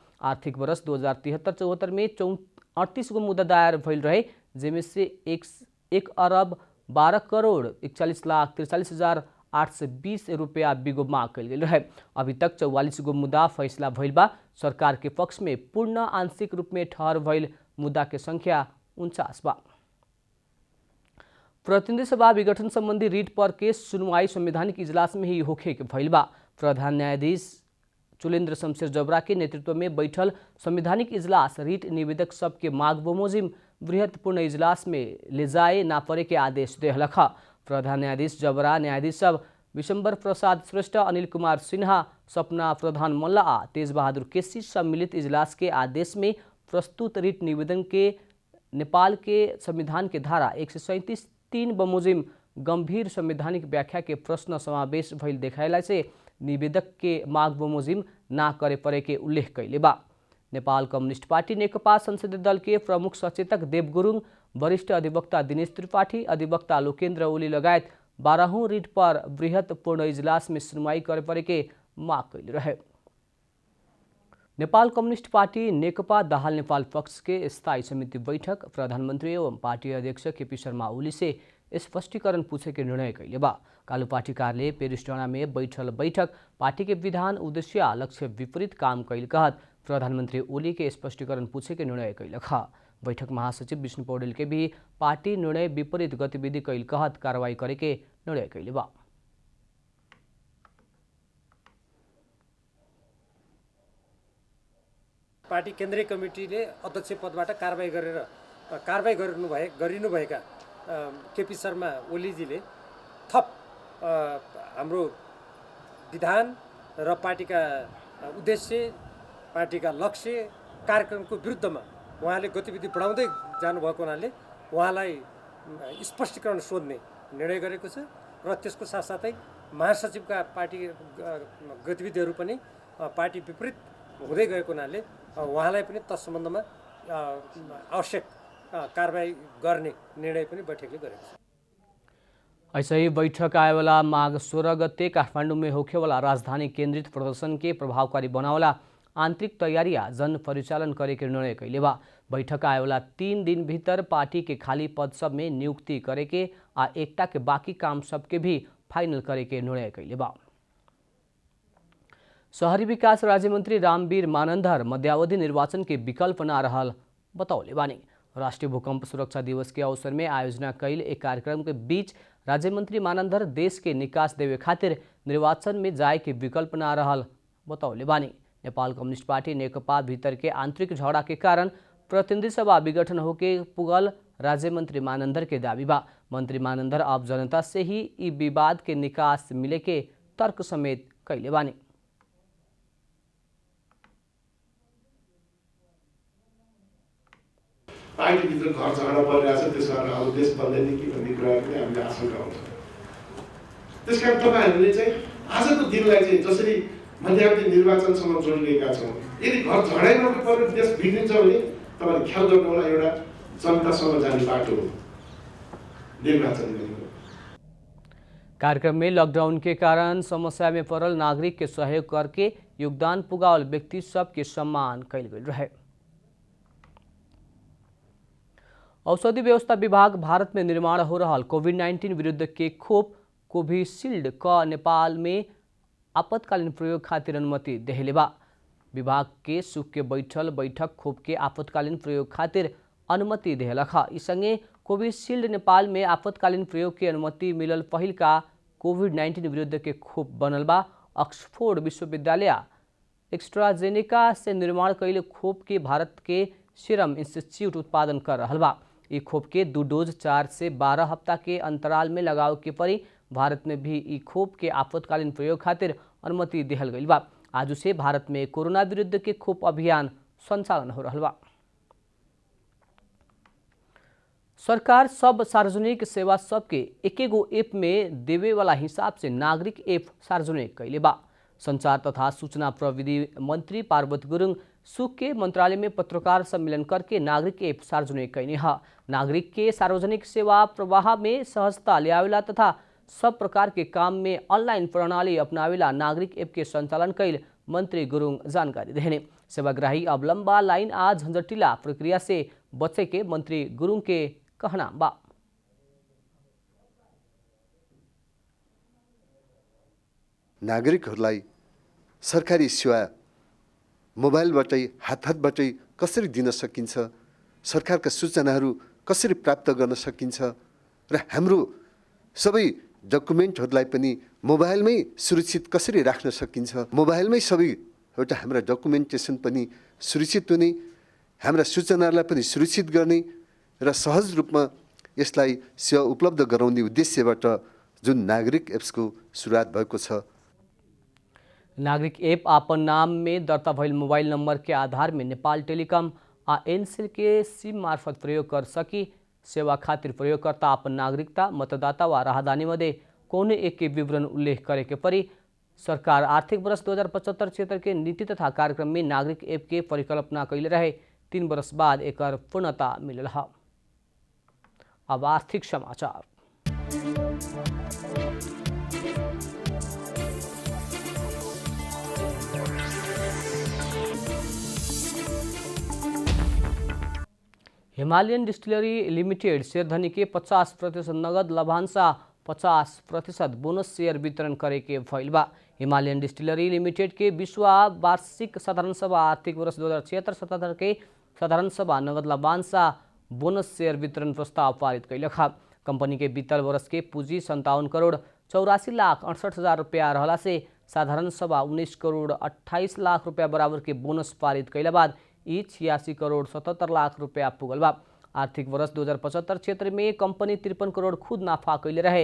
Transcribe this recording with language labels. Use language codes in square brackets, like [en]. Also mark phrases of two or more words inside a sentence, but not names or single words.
[bho] आर्थिक वर्ष 2073-74 में 38 गो मुद्दा दायर भइल रहे, जेमे से 1 अरब 12 करोड़ 41,43,820 रुपया बिगो माग कैल गेल रहे। अभी तक 44 गो मुद्दा फैसला भइल बा। सरकार के पक्ष में पूर्ण आंशिक रूप में ठहर भइल मुद्दा के संख्या 49 बा। प्रतिनिधि सभा विघटन संबंधी रिट पर केस सुनवाई संवैधानिक इजलास में ही होखे के भइल बा। प्रधान न्यायाधीश चुलेन्द्र शमशेर जबरा के नेतृत्व में बैठल संवैधानिक इजलास रिट निवेदक सबके माग बमोजिम बृहत्पूर्ण इजलास में ले जाए ना पड़े के आदेश देहलख। प्रधान न्यायाधीश जबरा न्यायाधीश सब विशंबर प्रसाद श्रेष्ठ, अनिल कुमार सिन्हा, सपना प्रधान मल्ल आ तेज बहादुर केसी सम्मिलित इजलास के आदेश में प्रस्तुत रिट निवेदन के नेपाल के संविधान के धारा 137(3) बमोजिम गंभीर संवैधानिक व्याख्या के प्रश्न समावेश भइल देखाइला से निवेदक के माग बमोजिम ना करे परे के उल्लेख कैले बा। नेपाल कम्युनिस्ट पार्टी नेकपा संसदीय दल के प्रमुख सचेतक देव गुरुङ, वरिष्ठ अधिवक्ता दिनेश त्रिपाठी, अधिवक्ता लोकेन्द्र ओली लगायत 12औं रिट पर बृहत्पूर्ण इजलास में सुनवाई करे परे के माग कैले रहे। नेपाल कम्युनिस्ट पार्टी नेकपा दाहाल नेपाल पक्ष के स्थायी समिति बैठक प्रधानमंत्री एवं पार्टी अध्यक्ष केपी शर्मा ओली से स्पष्टीकरण पूछे के निर्णय कैले बा। कालू पार्टी कार्यालय पेरिस डाँडा में बैठल बैठक पार्टी के विधान उद्देश्य आ लक्ष्य विपरीत काम कैल कहत प्रधानमंत्री ओली के स्पष्टीकरण पूछे के निर्णय कैलख। बैठक महासचिव विष्णु पौडेल के भी पार्टी निर्णय विपरीत गतिविधि कैल कहत कार्रवाई करे के निर्णय कैले बा। [ne] पार्टी केन्द्रीय कमिटीले अध्यक्ष पदबाट कारबाही गरिनुभएका केपी शर्मा ओलीजीले थप हाम्रो विधान र पार्टीका उद्देश्य, पार्टीका लक्ष्य, कार्यक्रमको विरुद्धमा उहाँले गतिविधि बढाउँदै जानुभएको हुनाले उहाँलाई स्पष्टीकरण सोध्ने निर्णय गरेको छ र त्यसको साथसाथै महासचिवका पार्टी गतिविधिहरू पनि पार्टी विपरीत हुँदै गएको हुनाले उहाँलाई पनि तत्सम्बन्धमा आवश्यक कारबाही गर्ने निर्णय पनि बैठकले गरेको छ। [bho] ऐसे ही बैठक आएवाला माघ 16 गते काठमाडौँ में होखेवाला राजधानी केंद्रित प्रदर्शन के प्रभावकारी बनावला आंतरिक तैयारियां जन परिचालन करे के निर्णय कैले बा। बैठक आएवाला 3 दिन भीतर पार्टी के खाली पद सब में नियुक्ति करे के आ एकता के बाकी काम सबके भी फाइनल करे के निर्णय कैले बा। शहरी विकास राज्य मंत्री रामवीर मानंदर मध्यावधि निर्वाचन के विकल्प न रहल बतौले बानी। राष्ट्रीय भूकंप सुरक्षा दिवस के अवसर में आयोजना कैल एक कार्यक्रम के बीच राज्य मंत्री मानंदर देश के निकास देवे खातिर निर्वाचन में जाए के विकल्प न रहल बतौले बानी। नेपाल कम्युनिस्ट पार्टी नेकपा भीतर के आंतरिक झगड़ा के कारण प्रतिनिधि सभा विघटन होके पुगल राज्य मंत्री मानंदर के दावी बा। मंत्री मानंदर अब जनता से ही ई विवाद के निकास मिले के तर्क समेत कैले बानी। [ne] पार्टीभित्र घर झगडा परिरहेछ, त्यस कारण अब देश बन्दैन कि भन्ने कुरा पनि हामीले आशंका हुन्छ। त्यस कारण तपाईँहरूले चाहिँ आजको दिनलाई चाहिँ जसरी मध्यावधि निर्वाचनसँग जोडिएका छौँ, यदि घर झगडै नपर्ने देश बिग्रिन्छ भने तपाईँले ख्याल गर्नु होला, एउटा जनतासँग जाने बाटो हो निर्वाचन गरेको। [bho] कार्यक्रम में लॉकडाउन के कारण समस्या में पड़ल नागरिक के सहयोग करके योगदान पुगावल व्यक्ति सबके सम्मान कैल गेल रहे। औषधि व्यवस्था विभाग भारत में निर्माण हो रहा कोविड-19 विरुद्ध के खोप कोविशील्ड क नेपाल में आपातकालीन प्रयोग खातिर अनुमति देहले बा। विभाग के सुख के बैठक खोप के आपातकालीन प्रयोग खातिर अनुमति देहलख। इसँगै कोविशील्ड नेपाल में आपातकालीन प्रयोग के अनुमति मिलल पहिल का कोविड-19 विरुद्ध के खोप बनल बा। ऑक्सफोर्ड विश्वविद्यालय एक्स्ट्राजेनेका से निर्माण कैले खोप के भारत के सीरम इंस्टीट्यूट उत्पादन कर रहा बा। ई खोप के 2 डोज 4 से 12 हफ्ता के अंतराल में लगाव के परी भारत में भी ई खोप के आपातकालीन प्रयोग खातिर अनुमति देहल गई बा। आज से भारत में कोरोना विरुद्ध के खोप अभियान संचालन हो रहा बा। सरकार सब सार्वजनिक सेवा सबके एकेगो ऐप में देवे वाला हिसाब से नागरिक ऐप सार्वजनिक कैले बा। संचार तथा सूचना प्रविधि मंत्री पार्वती गुरुङ सुख के मंत्रालय में पत्रकार सम्मेलन करके नागरिक ऐप सार्वजनिक कैने ह। नागरिक के सार्वजनिक सेवा प्रवाह में सहजता ल्यावेला तथा सब प्रकार के काम में ऑनलाइन प्रणाली अपनावेला नागरिक ऐप के संचालन कैल मंत्री गुरुङ जानकारी देने। सेवाग्राही अब लंबा लाइन आ झंझटिला प्रक्रिया से बचे के मंत्री गुरुङ के कहना बा। [ne] नागरिकहरूलाई सरकारी सेवा मोबाइलबाटै हातबाटै कसरी दिन सकिन्छ, सरकारका सूचनाहरू कसरी प्राप्त गर्न सकिन्छ, र हाम्रो सबै डकुमेन्टहरूलाई पनि मोबाइलमै सुरक्षित कसरी राख्न सकिन्छ, मोबाइलमै सबै एउटा हाम्रा डकुमेन्टेसन पनि सुरक्षित हुने, हाम्रा सूचनाहरूलाई पनि सुरक्षित गर्ने र सहज रूपमा यसलाई सेवा उपलब्ध गराउने उद्देश्यबाट जुन नागरिक एप्सको सुरुवात भएको छ। [bho] नागरिक ऐप आपन नाम में दर्ता भइल मोबाइल नंबर के आधार में नेपाल टेलीकॉम आ एनसेल के सिम मार्फत प्रयोग कर सकी। सेवा खातिर प्रयोगकर्ता आपन नागरिकता, मतदाता व राहदानी मध्ये कौने एक के विवरण उल्लेख करे के परी। सरकार आर्थिक वर्ष 2075-76 के नीति तथा कार्यक्रम में नागरिक ऐप के परिकल्पना कैले रहे। 3 वर्ष बाद एकर पूर्णता मिलल है। अब आर्थिक समाचार। हिमालयन डिस्टिलरी लिमिटेड शेयरधनी के 50% नगद लाभांश 50% बोनस शेयर वितरण करे के भइल बा। हिमालयन डिस्टिलरी लिमिटेड के 20वां वार्षिक साधारण सभा आर्थिक वर्ष 2076-77 के साधारण सभा नगद लाभांश बोनस शेयर वितरण प्रस्ताव पारित कैलक। कंपनी के बीतल वर्ष के पूंजी 57 करोड़ 84,68,000 रुपया रहला से साधारण सभा 19 करोड़ 28 लाख रुपया बराबर के बोनस पारित कैला बाद 86 करोड़ 77 लाख रुपया पुगल बा। आर्थिक वर्ष 2075-76 में कंपनी 53 करोड़ खुद नाफा कैले रहे।